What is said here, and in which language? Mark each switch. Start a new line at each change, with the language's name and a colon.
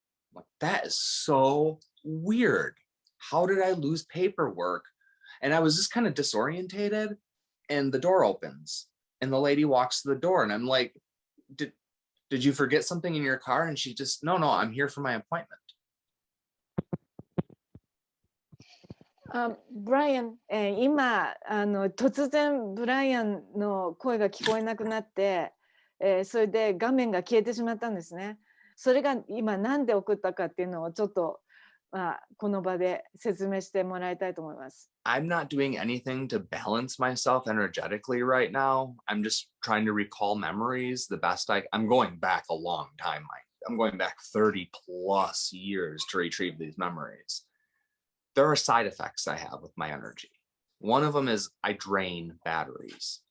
English: I'm like, that is so weird. How did I lose paperwork? And I was just kind of disorientated and the door opens and the lady walks to the door and I'm like, did did you forget something in your car? And she just, no, I'm here for my appointment.
Japanese: ブライアン、今突然ブライアンの声が聞こえなくなって、それで画面が消えてしまったんですね。それが今何で起こったかっていうのをちょっと、この場で説明してもらいたいと思います。
English: I'm not doing anything to balance myself energetically right now. I'm just trying to recall memories the best I'm going back a long time. I'm going back 30 plus years to retrieve these memories. There are side effects I have with my energy. One of them is I drain batteries.